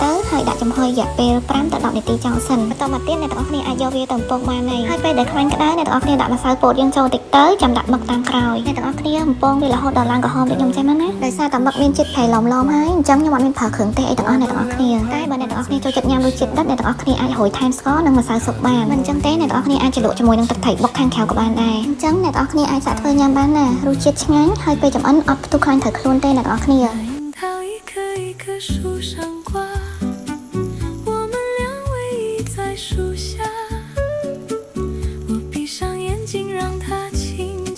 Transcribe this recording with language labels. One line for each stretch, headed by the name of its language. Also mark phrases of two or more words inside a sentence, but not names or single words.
Khmer: ទៅហើយដាក់ចំហុយរយៈពេល5ទៅ10នាទីចុងសិនបន្ទាប់មកទៀតអ្នកទាំងអស់គ្នាអាចយកវាទៅបំពងបានហើយពេលដែលខ្លាញ់ក្តៅអ្នកទាំងអស់គ្នាដាក់ម្សៅពោតយើងចូលតិចទៅចាំដាក់មឹកតាមក្រោយអ្នកទាំងអស់គ្នាបំពងវារហូតដល់ឡើងក្រហមដូចខ្ញុំចេះមកណាដោយសារតែមឹកមានជាតិប្រៃឡំហើយអញ្ចឹងខ្ញុំអត់មានប្រើគ្រឿងទេសអីទាំងអស់អ្នកទាំងអស់គ្នាតែបើអ្នកទាំងអស់គ្នាចូលចិត្តញ៉ាំរសជាតិដិតអ្នកទាំងអស់គ្នាអាចរោយថែមស្ករនិងម្សៅស៊ុបបានមិនអញ្ចឹងទេអ្នកទាំងអស់គ្នាអាចជ្រលក់ជាមួយនឹងទឹកត្រីបុកខាងក្រៅក៏បានដែរអញ្ចឹងអ្នកទាំងអស់គ្នាអាចសាកធ្វើញ៉ាំបានណារសជាតិឆ្ងាញ់ហើយពេលចម្អិនអត់ផ្ទុះខ្លាញ់ត្រូវខ្លួនទេអ្នកទាំងអស់គ្នា
Chinese: 桃一颗一颗树上挂，我们俩偎依在树下，我闭上眼睛让它轻